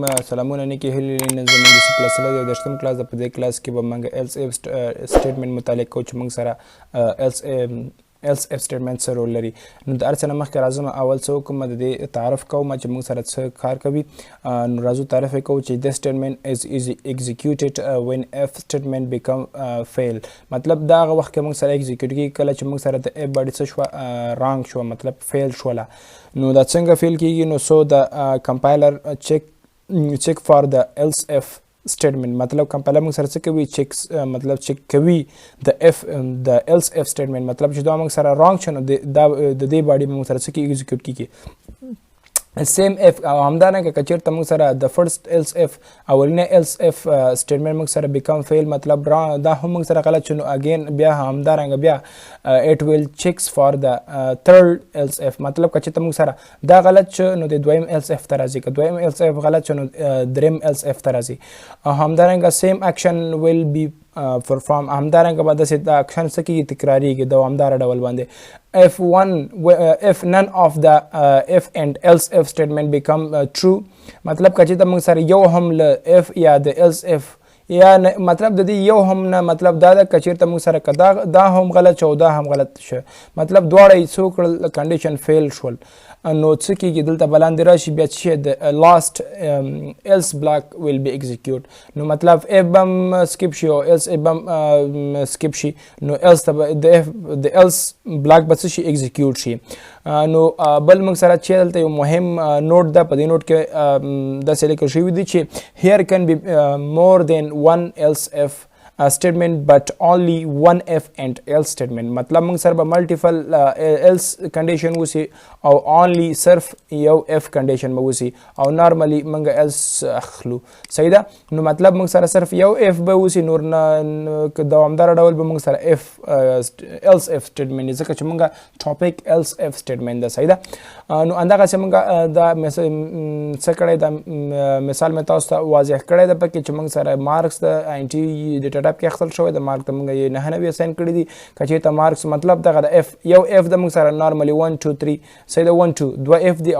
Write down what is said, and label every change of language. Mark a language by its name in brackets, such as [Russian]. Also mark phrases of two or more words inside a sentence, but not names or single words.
[Pashto] سلامونه نیکی هیلې زموږ د سی پلس د 10م کلاس د په دې کلاس کې به موږ [English] else if statement [Pashto] متعلق کوو چې موږ سره [English] else if statement [Pashto] سره رول لري. نو د هر څه نه مخکې راځم اول څه وکړم د دې تعارف کوم چې موږ سره څه کار کوي. نو راځو تعریف یې کوو چې [English] this statement is executed when if statement become fail. [Pashto] مطلب دا هغه وخت کې موږ سره execute کیږي کله چې موږ سره د if باندې څه شوه wrong شوه مطلب fail شوله. نو دا څنګه fail کیږي؟ نو [English] so the compiler check for the else if statement [Pashto] مطلب کمپایلر موږ سره څه کوي مطلب چیک کوي د [English] else if statement [Pashto] مطلب چې دا موږ سره wrong شنو د دې باندې موږ سره څه کی ایگزیکیوټ کیږي سیم اف او همدارنګه که چیرته موږ سره د [English] first else if [Pashto] اولینه [English] else if statement [Pashto] موږ سره [English] become fail [Pashto] مطلب دا هم موږ سره غلط شنو اگین بیا همدارنګه بیا [English] it will checks for the third else if [Pashto] مطلب که چیرته موږ سره دا غلط شو نو د دویم [English] else if [Pashto] ته راځي که دویم [English] else if [Pashto] غلط شو نو دریم [English] else if [Pashto] ته راځي. همدارنګه [English] same action will be perform [Pashto] همدارنګه به داسې د اکشن څه کېږي تکراریږي دوامداره ډول باندې. [English] if none of the if and else if statement become true [Pashto] مطلب که چېرته موږ سره یو هم له if یا د else if یا مطلب د دې یو هم نه مطلب دا ده که چېرته موږ سره دا هم غلط شو دا هم غلط شو مطلب دواړه یې څه کړل کنډیشن فیل شول نو څه کېږي دلته بلاندې راشي بیا چې د [English] last else block will be execute [Pashto] نو مطلب if به هم سکیپ شي او [English] else if [Pashto] به هم سکیپ شي نو else ته د [English] else block [Pashto] به څه شي execute شي. نو بل موږ سره چې دلته یو مهم نوټ ده په دې نوټ کې داسې لیکل شوي دي چې [English] here can be more than one else if statement but only one if and else statement [Pashto] مطلب موږ سره به [English] multiple else condition [Pashto] وسی او only صرف یو [English] if condition [Pashto] به وسی او نارملی موږ else اخلو صحیح ده. نو مطلب موږ سره صرف یو if به وسی نور دوامدار ډول به موږ سره [English] else if statement [Pashto] ځکه چې موږ ټاپک [English] else if statement [Pashto] ده صحیح ده. نو اندغه چې موږ دا څه کړی دا مثال مې تاسو ته واضح کړی ده پکې چې موږ سره مارکس د [English] INT data type [Pashto] کې اخیستل شوی د مارک ته موږ یې 99 اساین کړي دي که چېرته مارکس مطلب دغه د اف یو اف د موږ سره نارملی 1 2 3 صحیح ده 1 2 دوه اف دي او